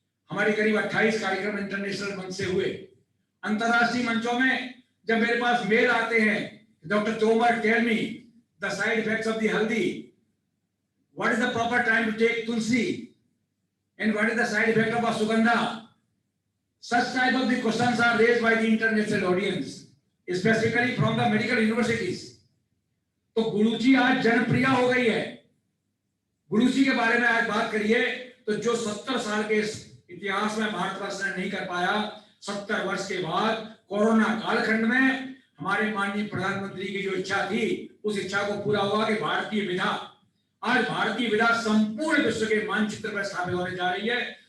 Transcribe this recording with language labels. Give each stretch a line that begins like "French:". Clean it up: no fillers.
Hindi: हमारे करीब 28 कार्यक्रम इंटरनेशनल मंच से हुए। अंतरराष्ट्रीय मंचों में जब मेरे पास मेल आते हैं,
English: Doctor Tomar tell me the side effects of the haldi, what is the proper time to take tulsi, and what is the side effect of ashwagandha, such type of the questions are raised by the international audience, specifically from the medical universities.
Hindi: तो गुरुजी आज जनप्रिय हो गई है. गुरुजी के बारे में आज बात करिए तो जो 70 साल के इतिहास में भारतवर्ष ने नहीं कर पाया, 70 वर्ष के बाद कोरोना कालखंड में हमारे माननीय प्रधानमंत्री की जो इच्छा थी, उस इच्छा को पूरा हुआ कि भारतीय विधा, आज भारतीय विधा संपूर्ण विश्व के मानचित्र पर स्थापित होने जा रही है.